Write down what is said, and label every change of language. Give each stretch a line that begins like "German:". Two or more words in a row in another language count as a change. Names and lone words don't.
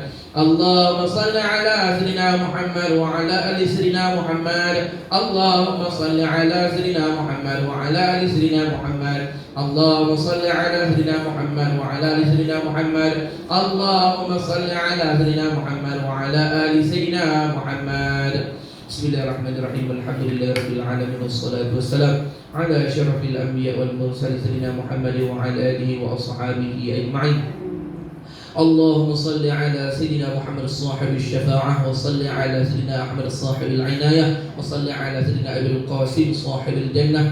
Arabic: اللهم صل على سيدنا محمد وعلى آل سيدنا محمد wa ala ali sayyidina Muhammad. اللهم صل على سيدنا محمد وعلى آل سيدنا محمد wa ala ali sayyidina Muhammad. اللهم صل على سيدنا محمد وعلى آل سيدنا محمد wa ala ali sayyidina Muhammad. اللهم صل على سيدنا محمد وعلى آل سيدنا محمد wa ala ali sayyidina Muhammad. بسم الله الرحمن الرحيم الحمد لله رب العالمين والصلاة والسلام على أشرف الأنبياء والمرسلين سيدنا محمد وعلى آله وأصحابه أجمعين. اللهم صل على سيدنا محمد صاحب الشفاعة وصل على سيدنا أحمد صاحب العناية وصل على سيدنا أبي القاسم صاحب الجنة